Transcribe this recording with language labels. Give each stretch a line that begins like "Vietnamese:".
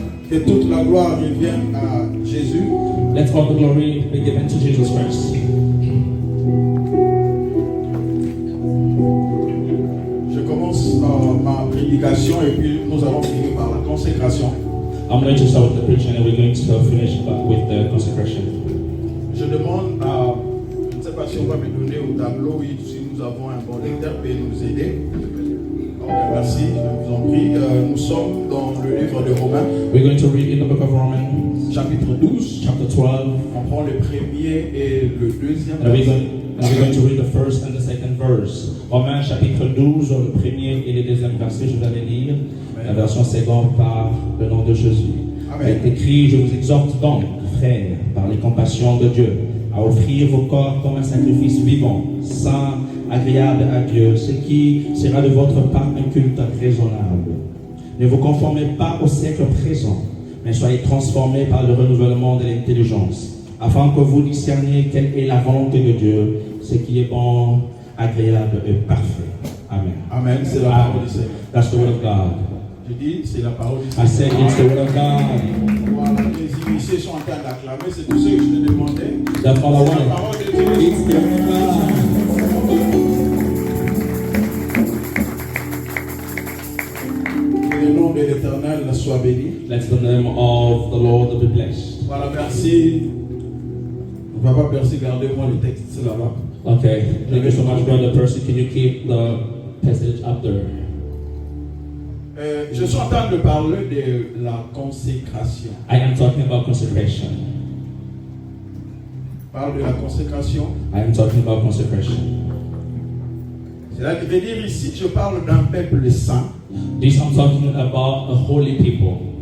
French: Que toute la gloire revienne à Jésus.
English: Let all the glory be given to Jesus Christ.
French: Je commence ma prédication et puis nous allons finir par la consécration.
English: I'm going to start with the preaching and we're going to finish with the consecration.
French: Je demande à, je ne sais pas si on va me donner au tableau, oui, si nous avons un bon lecteur, peut nous aider. Merci, je vous en prie. Nous sommes dans le livre de Romains.
English: We're going to read in the book of Romans,
French: chapitre 12.
English: chapter 12.
French: On prend le premier et le deuxième.
English: And we're going to read the first and the second verse.
French: Romains chapitre 12, le premier et le deuxième verset, je vais les lire. La version seconde par le nom de Jésus. Il est écrit, je vous exhorte donc, frères, par les compassions de Dieu, à offrir vos corps comme un sacrifice vivant, saint, agréable à Dieu, ce qui sera de votre part un culte raisonnable. Ne vous conformez pas au siècle présent, mais soyez transformés par le renouvellement de l'intelligence, afin que vous discerniez quelle est la volonté de Dieu, ce qui est bon, agréable et parfait. Amen. Amen, c'est la parole du Seigneur.
English: That's the word of God.
French: Je dis, c'est la parole du
English: I say it's the word of God.
French: Voilà, les initiés sont en train d'acclamer, c'est tout ce que je te demandais.
English: That's all I
French: C'est la
English: want.
French: parole de Dieu.
English: It's the word of God.
French: Que le nom de l'Éternel soit béni.
English: Let the name of the Lord be blessed.
French: Voilà, merci. Papa Percy, gardez-moi le texte là-bas.
English: Okay, thank you so much, Brother Percy. Can you keep the passage up there?
French: Je suis en train de parler de la consécration.
English: I am talking about consecration.
French: Parle de la consécration.
English: I am talking about consecration.
French: Cela veut dire ici, je parle d'un peuple saint.
English: This I'm talking about a holy people